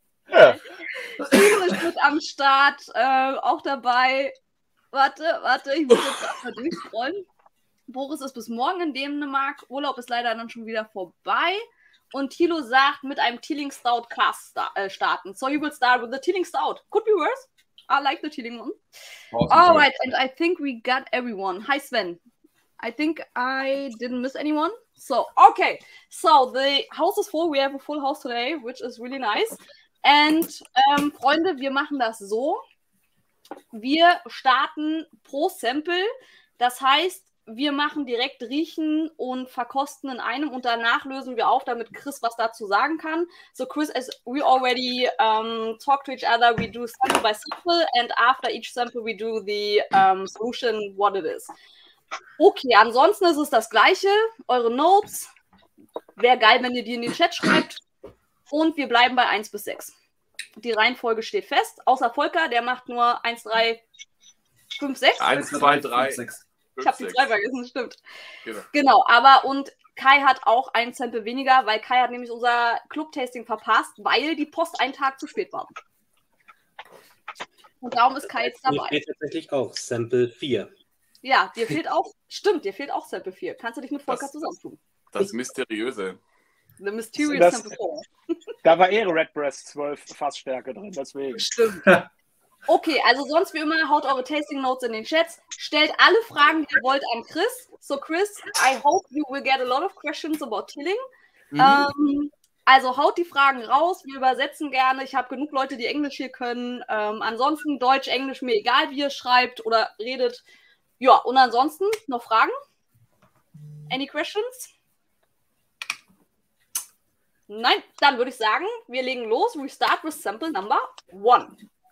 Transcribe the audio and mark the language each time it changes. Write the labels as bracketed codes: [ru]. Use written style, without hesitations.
[de] Ja. Steven ist mit am Start, auch dabei. Warte, ich muss jetzt mal durchscrollen. Boris ist bis morgen in Dänemark. Urlaub ist leider dann schon wieder vorbei. Und Thilo sagt, mit einem Teeling Stout Class starten. [en] So you will start with the Teeling Stout. Could be worse. I like the Teeling one. Awesome. All right, and I think we got everyone. Hi, Sven. I think I didn't miss anyone. So, okay. So, the house is full. We have a full house today, which is really nice. [de] And, Freunde, wir machen das so. Wir starten pro Sample. Das heißt, wir machen direkt riechen und verkosten in einem und danach lösen wir auf, damit Chris was dazu sagen kann. [en] So Chris, as we already talk to each other, we do sample by sample and after each sample we do the solution, what it is. [de] Okay, ansonsten ist es das Gleiche. Eure Notes. Wäre geil, wenn ihr die in den Chat schreibt. Und wir bleiben bei 1 bis 6. Die Reihenfolge steht fest. Außer Volker, der macht nur 1, 3, 5, 6. 1, 2, 3, 6. Ich habe die 2 vergessen, stimmt. Genau, aber und Kai hat auch ein Sample weniger, weil Kai hat nämlich unser Club-Tasting verpasst, weil die Post einen Tag zu spät war. Und darum ist Kai jetzt dabei. Mir fehlt tatsächlich auch Sample 4. Ja, dir fehlt auch, stimmt, dir fehlt auch Sample 4. Kannst du dich mit Volker zusammentun? Das Mysteriöse. [en] The Mysterious Sample 4. [de] Da war Redbreast 12 Fassstärke drin, deswegen. Stimmt. Okay, also sonst wie immer, haut eure Tasting Notes in den Chats. Stellt alle Fragen, die ihr wollt, an Chris. [en] So Chris, I hope you will get a lot of questions about Teeling. [de] Also haut die Fragen raus, wir übersetzen gerne. Ich habe genug Leute, die Englisch hier können. Ansonsten Deutsch, Englisch, mir egal, wie ihr schreibt oder redet. Ja, und ansonsten noch Fragen? [en] Any questions? [de] Nein, dann würde ich sagen, wir legen los. [en] We start with sample number 1.